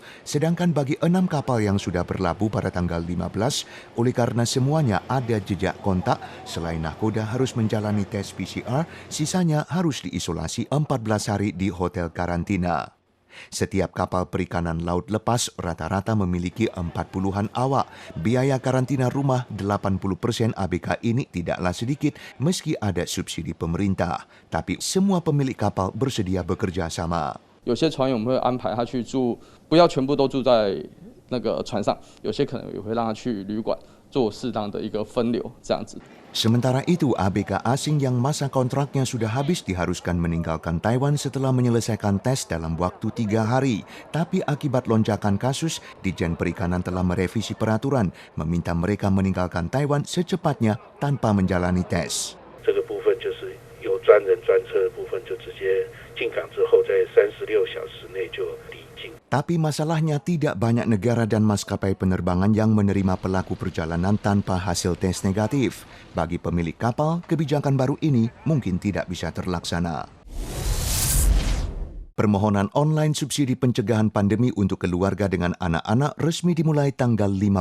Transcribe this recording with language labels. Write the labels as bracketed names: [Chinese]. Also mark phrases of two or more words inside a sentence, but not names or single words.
[Indonesian] Sedangkan bagi 6 kapal yang sudah berlabuh pada tanggal 15, oleh karena semuanya ada jejak kontak, selain nahkoda harus menjalani tes PCR, sisanya harus diisolasi 14 hari di hotel karantina. Setiap kapal perikanan laut lepas rata-rata memiliki 40-an awak. Biaya karantina rumah 80% ABK ini tidaklah sedikit meski ada subsidi pemerintah. Tapi semua pemilik kapal bersedia bekerja sama. [Chinese] 有些船员我们会安排他去住，不要全部都住在那个船上，有些可能也会让他去旅馆做适当的一个分流，这样子。 [Indonesian] Sementara itu, ABK asing yang masa kontraknya sudah habis diharuskan meninggalkan Taiwan setelah menyelesaikan tes dalam waktu 3 hari. Tapi akibat lonjakan kasus, Ditjen Perikanan telah merevisi peraturan, meminta mereka meninggalkan Taiwan secepatnya tanpa menjalani tes. [Chinese] 这个部分就是有专人专车的部分，就直接进港之后，在36小时内就离境。 [Indonesian] Tapi masalahnya tidak banyak negara dan maskapai penerbangan yang menerima pelaku perjalanan tanpa hasil tes negatif. Bagi pemilik kapal, kebijakan baru ini mungkin tidak bisa terlaksana. Permohonan online subsidi pencegahan pandemi untuk keluarga dengan anak-anak resmi dimulai tanggal 15.